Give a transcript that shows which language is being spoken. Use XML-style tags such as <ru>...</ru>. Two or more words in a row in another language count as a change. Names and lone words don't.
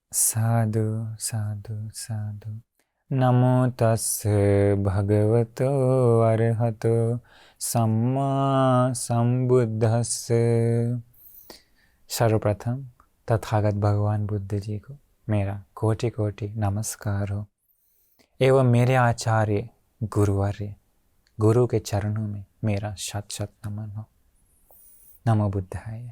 <pi>साधु साधु साधु। नमो तस् भगवतो अरहतो सम्मा संबुद्धस्स।</pi> <hi>सर्वप्रथम तथागत भगवान बुद्ध जी को मेरा कोटि कोटि नमस्कार हो, एवं मेरे आचार्य गुरुवर्य गुरु के चरणों में मेरा शत शत नमन हो।</hi> <pi>नमो बुद्धाय।</pi>